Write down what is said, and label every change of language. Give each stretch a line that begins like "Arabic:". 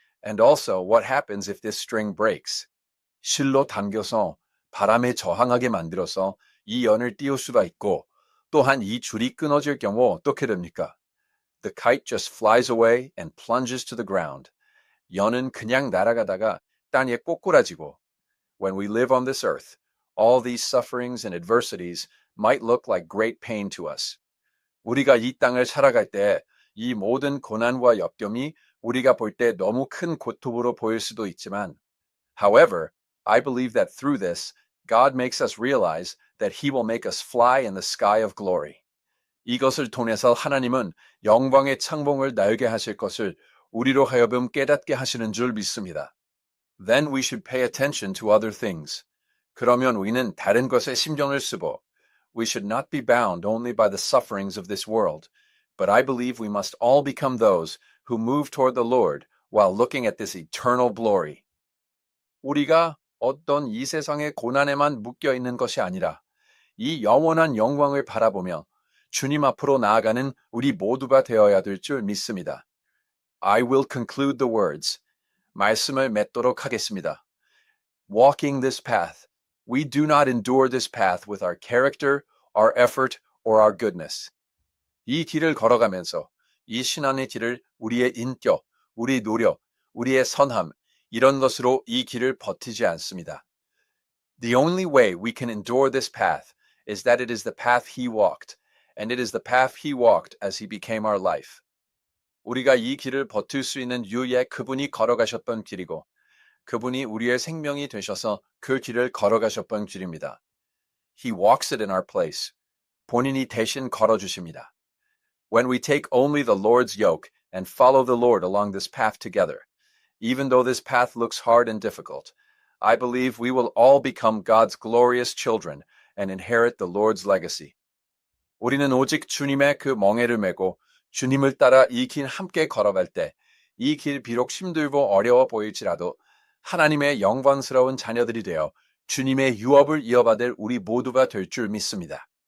English: And also, what happens if this string breaks?
Korean: 실로 당겨서 바람에 저항하게 만들어서 이 연을 띄울 수가 있고, 또한 이 줄이 끊어질 경우 어떻게 됩니까?
English: The kite just flies away and plunges to the ground.
Korean: 연은 그냥 날아가다가 땅에 꼬꾸라지고.
English: When we live on this earth, all these sufferings and adversities might look like great pain to us.
Korean: 우리가 이 땅을 살아갈 때 이 모든 고난과 역경이 우리가 볼 때 너무 큰 고통으로 보일 수도 있지만,
English: however, I believe that through this, God makes us realize that He will make us fly in the sky of glory.
Korean: 이것을 통해서 하나님은 영광의 창봉을 날게 하실 것을 우리로 하여금 깨닫게 하시는 줄 믿습니다.
English: Then we should pay attention to other things.
Korean: 그러면 우리는 다른 것에 신경을 쓰고,
English: we should not be bound only by the sufferings of this world, but I believe we must all become those who move toward the Lord while looking at this eternal glory.
Korean: 우리가 어떤 이 세상의 고난에만 묶여 있는 것이 아니라 이 영원한 영광을 바라보며 주님 앞으로 나아가는 우리 모두가 되어야 될 줄 믿습니다.
English: I will conclude the words.
Korean: 말씀을 맺도록 하겠습니다.
English: Walking this path, we do not endure this path with our character, our effort, or our goodness.
Korean: 이 길을 걸어가면서 이 신앙의 길을 우리의 인격, 우리 노력, 우리의 선함, 이런 것으로 이 길을 버티지 않습니다.
English: The only way we can endure this path is that it is the path He walked, and it is the path He walked as He became our life.
Korean: 우리가 이 길을 버틸 수 있는 유일의 그분이 걸어가셨던 길이고, 그분이 우리의 생명이 되셔서 그 길을 걸어가셨던 길입니다.
English: He walks it in our place.
Korean: 본인이 대신 걸어주십니다.
English: When we take only the Lord's yoke and follow the Lord along this path together, even though this path looks hard and difficult, I believe we will all become God's glorious children and inherit the Lord's legacy.
Korean: 우리는 오직 주님의 그 멍에를 메고 주님을 따라 이 길 함께 걸어갈 때, 이 길 비록 힘들고 어려워 보일지라도 하나님의 영광스러운 자녀들이 되어 주님의 유업을 이어받을 우리 모두가 될 줄 믿습니다.